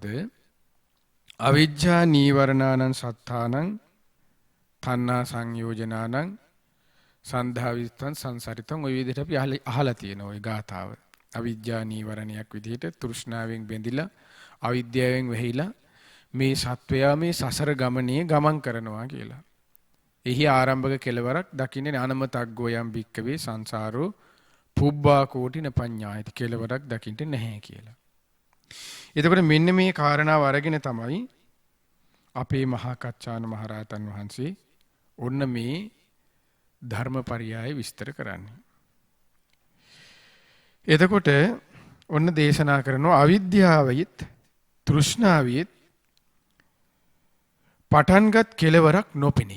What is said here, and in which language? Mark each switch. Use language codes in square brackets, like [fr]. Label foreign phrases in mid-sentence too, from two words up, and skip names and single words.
[pi] අවිජ්ජා නීවරණානං සත්තානං තණ්හා සංයෝජනානං සන්ධාවිත්තං සංසරිතං [si] ඔය විදිහට අපි අහලා තියෙනවා ওই ගාථාව. අවිජ්ජා නීවරණයක් විදිහට තෘෂ්ණාවෙන් බැඳිලා අවිද්‍යාවෙන් වැහිලා මේ සත්වයා මේ සසර ගමනේ ගමන් කරනවා කියලා. එහි ආරම්භක කෙලවරක් දකින්නේ [pi] අනමතග්ගෝ යම් භික්කවේ සංසාරෝ පුබ්බා කෝටින පඤ්ඤායති [si] කෙලවරක් දකින්න නැහැ කියලා. එතකොට මෙන්න මේ කාරණාව අරගෙන තමයි අපේ මහා කච්චාන මහරහතන් වහන්සේ ඔන්න මේ ධර්මපරයය විස්තර කරන්නේ. එතකොට ඔන්න දේශනා කරනවා අවිද්‍යාවෙත් තෘෂ්ණාවෙත් පටන්ගත් කෙලවරක් නොපෙනෙයි.